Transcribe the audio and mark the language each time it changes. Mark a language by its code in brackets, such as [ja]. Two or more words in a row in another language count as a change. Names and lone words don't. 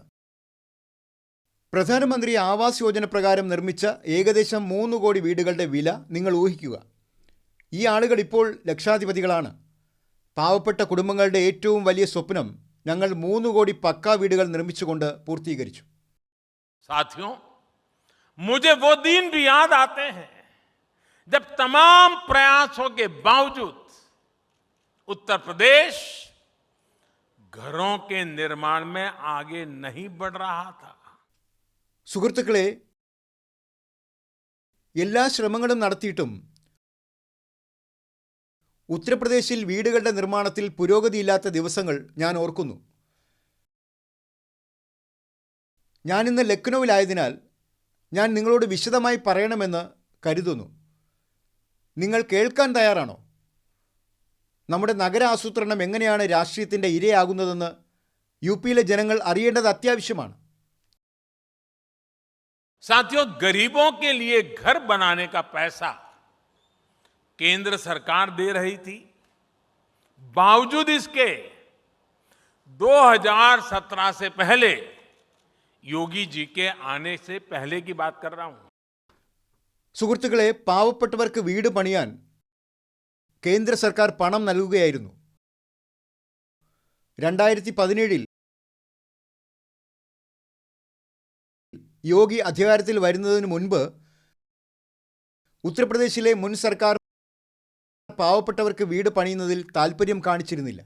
[ml] പ്രധാനമന്ത്രി ആവാസ് യോജന പ്രകാരം നിർമ്മിച്ച ഏകദേശം 3 കോടി വീടുകളുടെ വില നിങ്ങൾ ഊഹിക്കുക. ഈ ആളുകൾ ഇപ്പോൾ ലക്ഷാധിപതികളാണ്. പാവപ്പെട്ട കുടുംബങ്ങളുടെ ഏറ്റവും വലിയ സ്വപ്നം ഞങ്ങൾ 3 കോടി പക്കാ വീടുകൾ നിർമ്മിച്ചുകൊണ്ട് പൂർത്തീകരിച്ചു. [hi] साथियों, मुझे वो दिन भी याद आते हैं जब तमाम प्रयासों के बावजूद उत्तर प्रदेश घरों के निर्माण में आगे नहीं बढ़ रहा था. [ml] സുഹൃത്തുക്കളെ, എല്ലാ ശ്രമങ്ങളും നടത്തിയിട്ടും ഉത്തർപ്രദേശിൽ വീടുകളുടെ നിർമ്മാണത്തിൽ പുരോഗതിയില്ലാത്ത ദിവസങ്ങൾ ഞാൻ ഓർക്കുന്നു. ഞാനിന്ന് ലക്നൌവിലായതിനാൽ ഞാൻ നിങ്ങളോട് വിശദമായി പറയണമെന്ന് കരുതുന്നു. നിങ്ങൾ കേൾക്കാൻ തയ്യാറാണോ? നമ്മുടെ നഗര ആസൂത്രണം എങ്ങനെയാണ് രാഷ്ട്രീയത്തിൻ്റെ ഇരയാകുന്നതെന്ന് യുപിയിലെ ജനങ്ങൾ അറിയേണ്ടത് അത്യാവശ്യമാണ്. [hi] साथियों, गरीबों के लिए घर बनाने का पैसा केंद्र सरकार दे रही थी. बावजूद इसके 2017 से पहले, योगी जी के आने से पहले की बात कर रहा हूं. [ml] സുഹൃത്തുക്കളെ, പാവപ്പെട്ടവർക്ക് വീട് പണിയാൻ കേന്ദ്ര സർക്കാർ പണം നൽകുകയായിരുന്നു. 2017 യോഗി അധികാരത്തിൽ വരുന്നതിന് മുൻപ് ഉത്തർപ്രദേശിലെ മുൻ സർക്കാർ പാവപ്പെട്ടവർക്ക് വീട് പണിയുന്നതിൽ താൽപ്പര്യം കാണിച്ചിരുന്നില്ല.